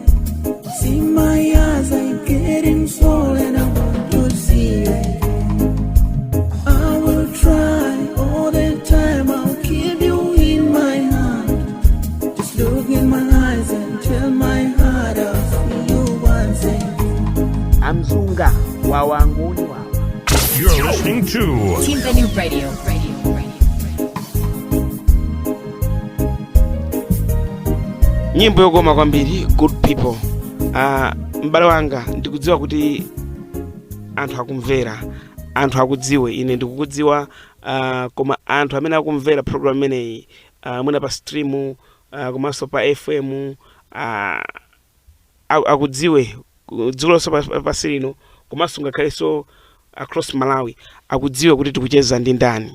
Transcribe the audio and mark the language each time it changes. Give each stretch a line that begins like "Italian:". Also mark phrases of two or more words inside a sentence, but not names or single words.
English: See my eyes are getting swollen, I want to see you again. I will try all the time, I'll keep you in my heart. Just look in my eyes and tell my heart I'll see you once again. amzunga wawanguni wawa. You're listening to Timveni Radio.
Nyanja: Nyimbo yokoma kwambiri,
English: good people.
Nyanja: M'bale wanga ndikudziwa kuti anthu akumvera, anthu akudziwe, ine ndikukudziwa, koma anthu amene akumvera program imeneyi mwina pa stream, komanso pa FM, akudziwe dziko lonse pansi lino, komanso ngakhalenso across Malawi akudziwe kuti tikucheza ndi ndani.